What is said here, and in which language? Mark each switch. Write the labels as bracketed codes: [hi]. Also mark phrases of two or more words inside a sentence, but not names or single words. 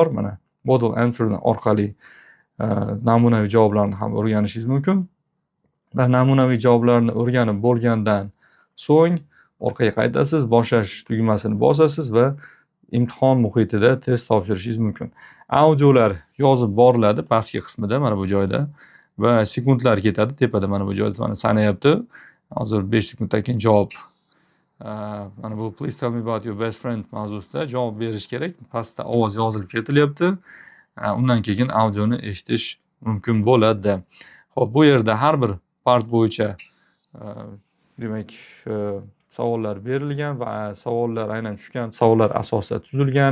[uz] Mana [en] model answer [uz] orqali namunaviy javoblarni ham o'rganishingiz mumkin va namunaviy javoblarni o'rganib bo'lgandan so'ng orqaga qaytasiz, boshlash tugmasini bosasiz va imtihon muhitida test topshirishingiz mumkin. Audiolar yozib boriladi pastki qismida mana bu joyda va sekundlar ketadi tepada mana bu joyda mana sanayapti. Hozir 5 sekunddan keyin javob. Mana bu [en] please tell me about your best friend [uz] mavzusida javob berish kerak. Pastda ovoz yozilib ketilyapti. Undan keyin audioni eshitish mumkin bo'ladi. Xo'p, bu yerda har bir part bo'yicha demak savollar berilgan va savollar aynan tushgan savollar asosida tuzilgan.